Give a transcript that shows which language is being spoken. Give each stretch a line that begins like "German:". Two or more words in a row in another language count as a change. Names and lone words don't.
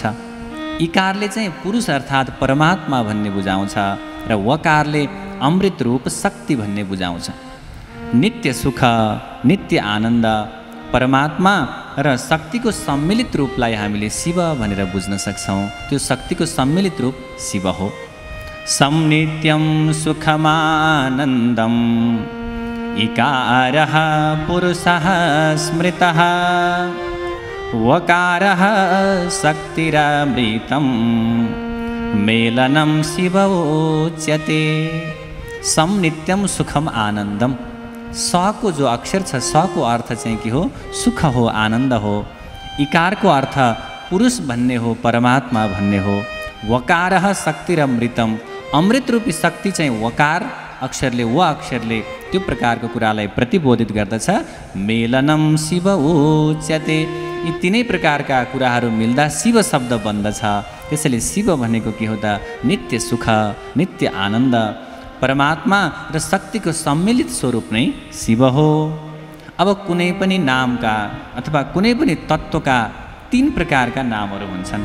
Nepali: इकारले चाहिँ पुरुष अर्थात् परमात्मा भन्ने बुझाउँछ र वकारले अमृत रूप शक्ति भन्ने बुझाउँछ। नित्य सुख, नित्य आनन्द, परमात्मा र शक्तिको सम्मिलित रूपलाई हामीले शिव भनेर बुझ्न सक्छौँ। त्यो शक्तिको सम्मिलित रूप शिव हो।
Sanskrit: सं नित्यं सुखमानन्दम् इकारः पुरुषः स्मृतः वकारः शक्तिरमृतं मेलनं शिव उच्यते। सं नित्यं सुखम आनन्दम।
Nepali: स को जो अक्षर छ, स को अर्थ चाहिँ के हो, सुख हो, आनन्द हो। इकारको अर्थ पुरुष भन्ने हो, परमात्मा भन्ने हो।
Sanskrit: वकारः शक्तिरमृतम।
Nepali: अमृत रूपी शक्ति चाहिँ वकार अक्षरले, व अक्षरले त्यो प्रकारको कुरालाई प्रतिबोधित गर्दछ।
Sanskrit: मेलनम शिव उच्यते।
Nepali: यी तिनै प्रकारका कुराहरू मिल्दा शिव शब्द बन्दछ। त्यसैले शिव भनेको के हो त, नित्य सुख, नित्य आनन्द, परमात्मा र शक्तिको सम्मिलित स्वरूप नै शिव हो। अब कुनै पनि नामका अथवा कुनै पनि तत्त्वका तीन प्रकारका नामहरू हुन्छन्।